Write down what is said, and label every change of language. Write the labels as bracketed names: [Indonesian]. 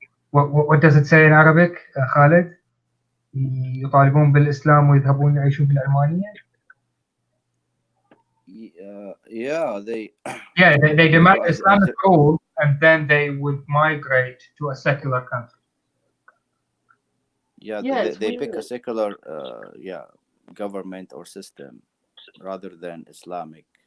[English] What does it say in Arabic, Khalid? [Arabic] يطالبون بالإسلام ويذهبون يعيشون في العلمانية. [English] Yeah, they demand Islamic rule and then they would migrate to a secular country. Yeah, Yeah, they pick a secular government or system rather than Islamic.